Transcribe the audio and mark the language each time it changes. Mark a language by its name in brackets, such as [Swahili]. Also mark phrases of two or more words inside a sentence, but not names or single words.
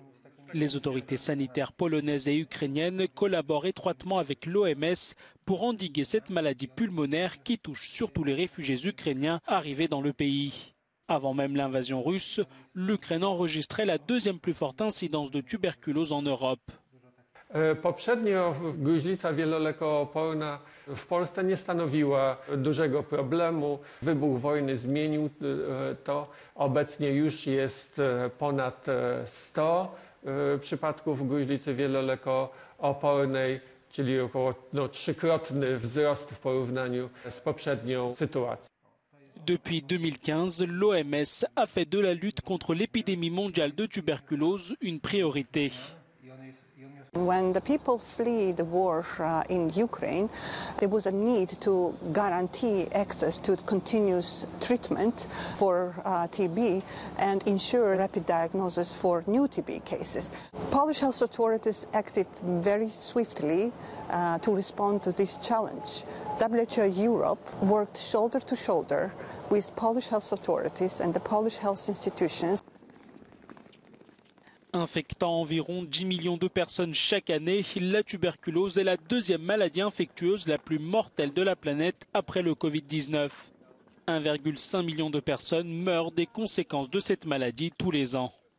[French] Les autorités sanitaires polonaises et ukrainiennes collaborent étroitement avec l'OMS pour endiguer cette maladie pulmonaire qui touche surtout les réfugiés ukrainiens arrivés dans le pays. Avant même l'invasion russe, l'Ukraine enregistrait la deuxième plus forte incidence de tuberculose en Europe. [Polish] Poprzednio gruźlica wielolekooporna w Polsce nie stanowiła dużego problemu. Wybuch wojny zmienił to. Obecnie już jest ponad 100 przypadków gruźlicy wielolekoopornej, czyli około trzykrotny wzrost w porównaniu z poprzednią sytuacją. [French] Depuis 2015, l'OMS a fait de la lutte contre l'épidémie mondiale de tuberculose une priorité. [English] When the people flee the war in Ukraine, there was a need to guarantee access to continuous treatment for TB and ensure rapid diagnosis for new TB cases. Polish health authorities acted very swiftly to respond to this challenge. WHO Europe worked shoulder to shoulder with Polish health authorities and the Polish health institutions. [French] Infectant environ 10 millions de personnes chaque année, la tuberculose est la deuxième maladie infectieuse la plus mortelle de la planète après le Covid-19. 1,5 million de personnes meurent des conséquences de cette maladie tous les ans.